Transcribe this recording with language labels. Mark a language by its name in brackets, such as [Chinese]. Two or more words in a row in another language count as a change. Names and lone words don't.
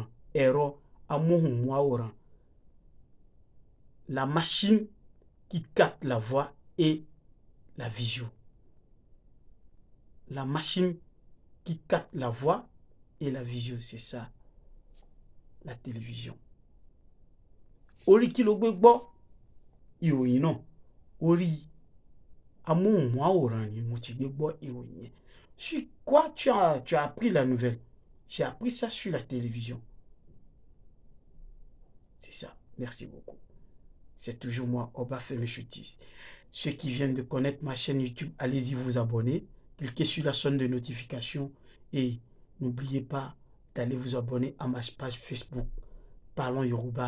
[Yoruba] Ero Amohun Mou Aoran. [French] La machine qui capte la voix et la vision. La machine qui capte la voix et la vision, c'est ça, la télévision. [Yoruba] Orí kí ló gbé gbọ́ ìròyìn náà. Orí amóhùnmáwòrán ni mo ti gbé gbọ́ ìròyìn yẹn. [French] Sur quoi tu as appris la nouvelle? J'ai appris ça sur la télévision. C'est ça. Merci beaucoup. C'est toujours moi, Obafemi Chotis. Ceux qui viennent de connaître ma chaîne YouTube, allez-y vous abonner. Cliquez sur la sonde de notification et n'oubliez pas d'aller vous abonner à ma page Facebook Parlons Yoruba.